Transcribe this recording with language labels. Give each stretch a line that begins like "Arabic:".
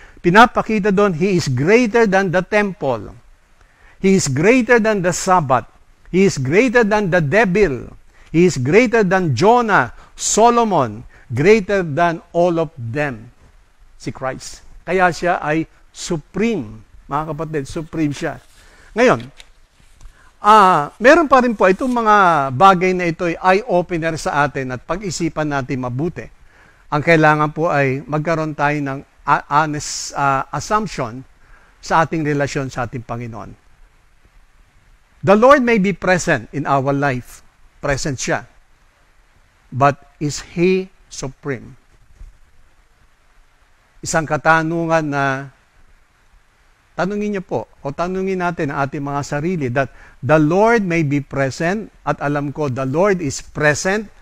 Filipino: Pinapakita doon,
English: he is greater than the temple. He is greater than the Sabbath. He is greater than the devil. He is greater than Jonah, Solomon, greater than all of them.
Filipino: Si Christ. Kaya siya ay supreme. Mga kapatid, supreme siya. Ngayon, meron pa rin po itong mga bagay na ito ay eye-opener sa atin at pag-isipan natin mabuti. Ang kailangan po ay magkaroon tayo ng honest assumption sa ating relasyon sa ating Panginoon.
English: The Lord may be present in our life. Present siya. But is He supreme?
Filipino: Isang katanungan na tanungin niyo po, o tanungin natin ang ating mga sarili,
English: that the Lord may be present,
Filipino: at alam ko,
English: the Lord is present.